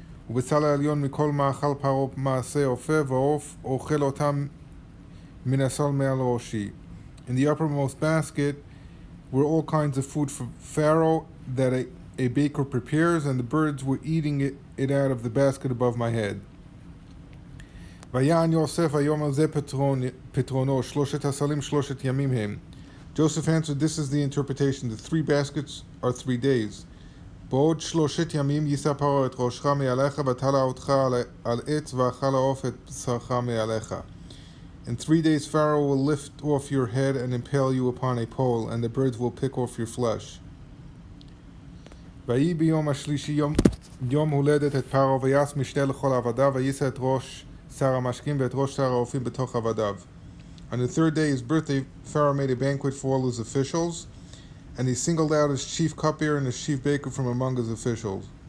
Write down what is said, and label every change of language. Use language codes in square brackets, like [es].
[en] In the uppermost basket were all kinds of food for Pharaoh that a baker prepares, and the birds were eating it out of the basket above my head. [he] ויען יוסף ויאמר זה פתרונו, שלושת הסלים שלושת ימים הם. [en] Joseph answered, this is the interpretation. The 3 baskets are 3 days. [he] בעוד שלושת ימים יישא פרעה את ראשך מעליך ותלה אותך על עץ ואכל העוף את בשרך מעליך. [en] In 3 days Pharaoh will lift off your head and impale you upon a pole, and the birds will pick off your flesh. [he] ויהי ביום השלישי יום הולדת את פרעה ויעש משתה לכל עבדיו ויישא את ראש שר המשקים ואת ראש שר האופים בתוך עבדיו. [en] On the 3rd day, his birthday, Pharaoh made a banquet for all his officials, and he singled out his chief cupbearer and his chief baker from among his officials.